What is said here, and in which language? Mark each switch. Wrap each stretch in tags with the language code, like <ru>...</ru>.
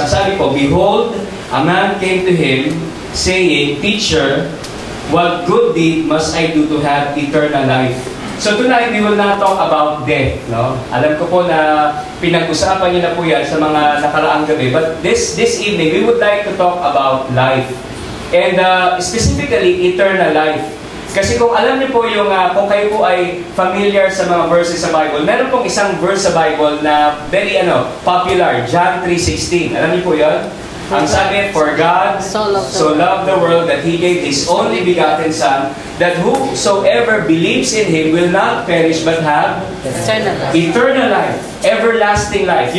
<tl>Ang sabi po,</tl> <en>"Behold, a man came to him, saying, Teacher, what good deed must I do to have eternal life?" So tonight, we will not talk about death. No?</en> <tl>Alam ko po na pinag-usapan niyo na po yan sa mga nakaraang gabi.</tl> <en>But this evening, we would like to talk about life. And specifically, eternal life.</en> <tl>Kasi kung alam niyo po yung, kung kayo po ay familiar sa mga verses sa Bible, meron pong isang verse sa Bible na very popular, John 3:16. Alam niyo po yun? Ang sabi,</tl> <en>"For God so loved the world that He gave His only begotten Son, that whosoever believes in Him will not perish but have eternal life, everlasting life."</en>